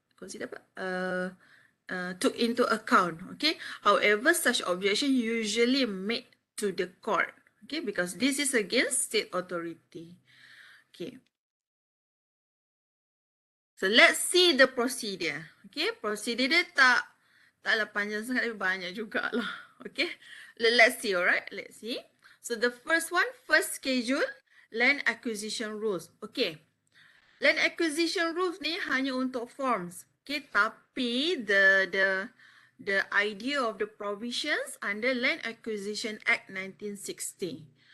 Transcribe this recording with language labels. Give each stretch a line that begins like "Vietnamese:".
English: Consider
Malay: apa?
English: Took into account, okay? However, such objection usually made to the court. Okay, because this is against state authority. Okay. So let's see the procedure. Okay, procedure
Malay: dia Taklah panjang sangat tapi banyak jugalah.
English: Okay. Let's see, alright? Let's see. So the first one, first schedule, land acquisition rules. Okay. Land acquisition rules
Malay: ni hanya untuk
English: forms. Okay,
Malay: tapi
English: the idea of the provisions under Land Acquisition Act 1960.